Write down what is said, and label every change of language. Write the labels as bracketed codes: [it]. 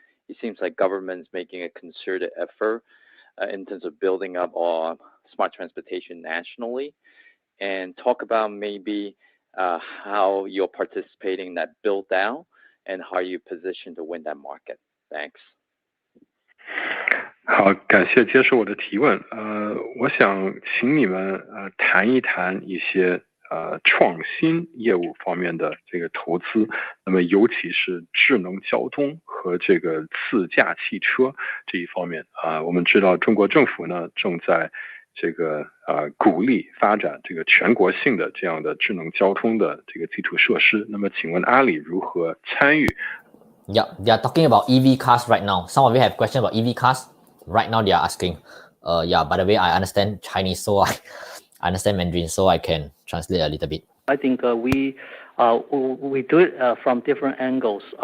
[en] It seems like government's making a concerted effort in terms of building up smart transportation nationally, and talk about maybe how you're participating in that build down and how you're positioned to win that market. Thanks. [zh] 好，感谢接受我的提问。我想请你们谈一谈一些创新业务方面的这个投资，那么尤其是智能交通和这个自驾汽车这一方面我们知道中国政府呢正在这个鼓励发展这个全国性的这样的智能交通的这个基础设施。那么请问阿里如何参与 [en] Yeah, they are talking about EV cars right now. Some of you have questions about EV cars. Right now, they are asking. Yeah, by the way, I understand Chinese, so I understand Mandarin, so I can translate a little bit. I think we do it from different angles.